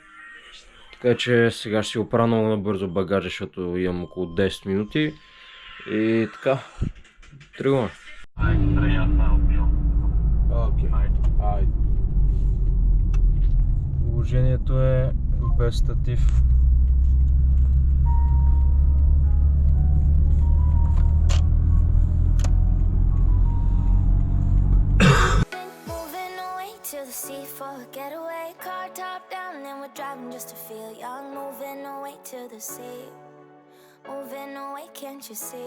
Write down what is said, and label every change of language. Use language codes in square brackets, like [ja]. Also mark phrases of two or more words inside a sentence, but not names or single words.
[bg] Така че сега ще си оправя много набързо багажа, защото имам около 10 минути. И така, тръгваме. Айде. Положението е без статив. [en] To the sea for a getaway, car top down and we're driving just to feel young. Moving away to the sea, moving away, can't you see?